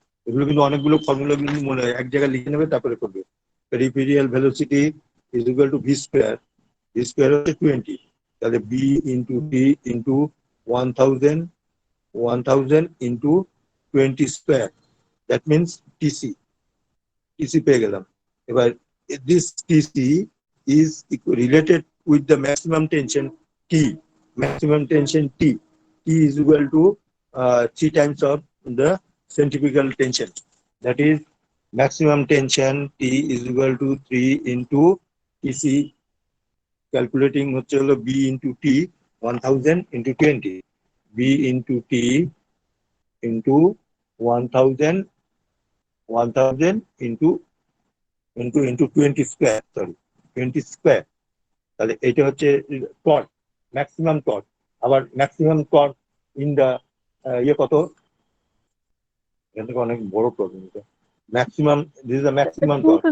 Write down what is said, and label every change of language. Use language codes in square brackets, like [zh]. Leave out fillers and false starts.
[bn] এগুলো কিন্তু অনেকগুলো ফর্মুলা কিন্তু মনে হয়, এক জায়গায় লিখে নেবে তারপরে করবে। [en] peripheral velocity is equal to V square, [bn] V square হচ্ছে 20, তাহলে B into T into 1000, 1000 into 20 square, [en] that means TC, [bn] TC পেয়ে গেলাম। এবার [en] this TC is related with the maximum tension T, maximum tension T, T is equal to 3 times of the centrifugal tension, that is maximum tension T is equal to 3 into TC, calculating [bn] হচ্ছে হলো [en] B into T 1000 into 20, B into T into 1000, 1000 into 20 square, sorry 20 square, [bn] তাহলে এটা হচ্ছে [en] Torque, maximum torque. [bn] আবার maximum torque in the ইয়ে কত, এখান থেকে অনেক বড় প্রবলেম এটা, maximum, [en] This is the maximum torque.